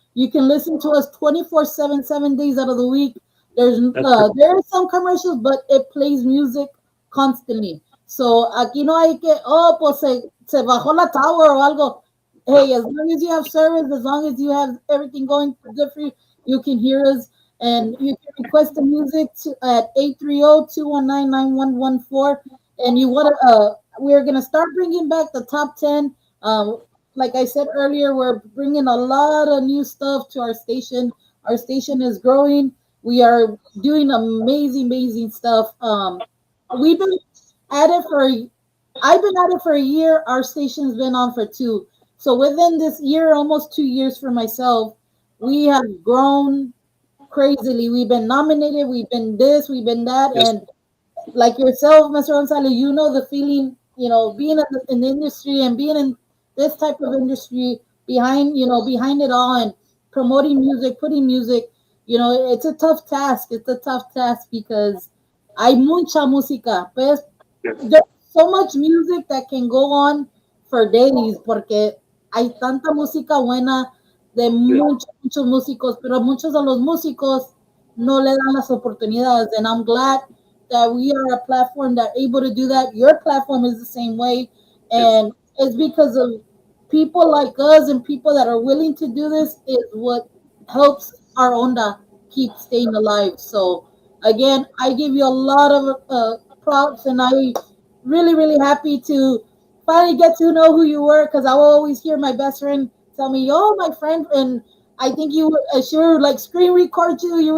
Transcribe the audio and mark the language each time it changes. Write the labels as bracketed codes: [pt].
[en] You can listen to us 24/7, 7 days out of the week. There are some commercials, but it plays music constantly. [es] So aquí no hay que, oh, pues se bajó la tower o algo. [en] Hey, as long as you have service, as long as you have everything going good for you, you can hear us. And you can request the music at 830-219-9114. And we're going to start bringing back the top 10. Like I said earlier, we're bringing a lot of new stuff to our station. Our station is growing. We are doing amazing stuff. We've been at it for, I've been at it for a year. Our station's been on for 2. So within this year, almost 2 years for myself, we have grown crazily. We've been nominated, we've been this, we've been that. Yes. And like yourself, Mr. Gonzalez, you know the feeling, being in the industry and being in this type of industry behind it all and promoting music, putting music, it's a tough task. It's a tough task because [es] hay mucha música. Pues, [en] there's so much music that can go on for days [es] porque hay tanta música buena de muchos músicos, pero muchos de los músicos no le dan las oportunidades. [en] And I'm glad that we are a platform that able to do that. Your platform is the same way. And it's because of people like us and people that are willing to do this is what helps our Onda keep staying alive. So again, I give you a lot of props, and I really happy to finally get to know who you were, because I will always hear my best friend tell me, "Oh, my friend," and I think you would sure like screen record you.